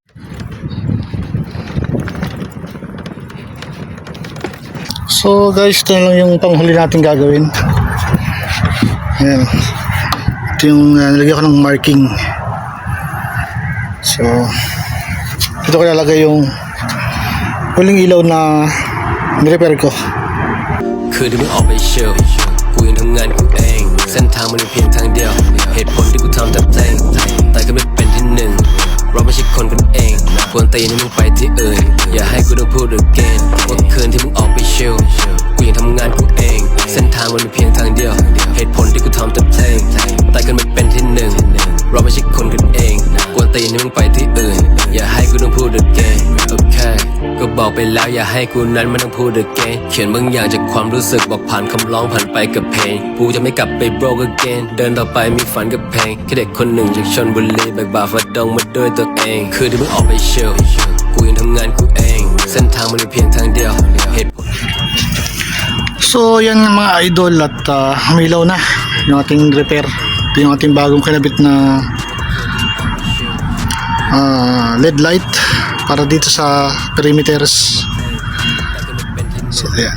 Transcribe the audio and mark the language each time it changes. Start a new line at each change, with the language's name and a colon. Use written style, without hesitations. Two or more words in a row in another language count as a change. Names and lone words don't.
Filipino: So guys, ito na lang yung panghuli natin gagawin. Ayan. Ito yung nalagyan ko ng marking. So dito ko lalagay yung huling ilaw na nirepair ko.
Thai: คืนที่มึงออกไปเชลกูยังทำงานกูเองเส้นทางมันมีเพียงทางเดียวเหตุผลที่กูทำแต่เพลงแต่ก็ไม่เป็นที่หนึ่งเราไม่ใช่คนกันเองควรตีให้มึงไปที่อื่นอย่าให้ กูต้องพูด again ว่าคืนที่มึงออกไปเชลกูยังทำงานกูเองเส้นทางมันมีเพียงทางเดียวเหตุผลที่กูทำแต่เพลงแต่ก็ไม่เป็นที่หนึ่ง เราไม่ใช่คนกันเองควรตีให้มึงไปที่อื่นอย่าให้กูต้องพูด again โอเคก็บอกไปแล้วอย่าให้กูนั้นไม่ต้องพูด again เขียนบางอย่างจากความรู้สึกบอกผ่านคำร้องผ่านไปกับเพลงกูจะไม่กลับไป
English: broke again
Thai: เดินต่อไปมีฝันกับเพลงแค่เด็กคนหนึ่งจากชลบุรีแบกบ่าฝ่าดงมาด้วยตัวเองคือที่มึงออกไปเชลกูยังทำงานกูเองเส้นทางมันมีเพียงทางเดียวเหตุผล
Filipino: So yan mga idol, at may ilaw na yung ating repair. Ito yung ating bagong kinabit na
English: LED light
Filipino: para dito sa perimeters. So ayan.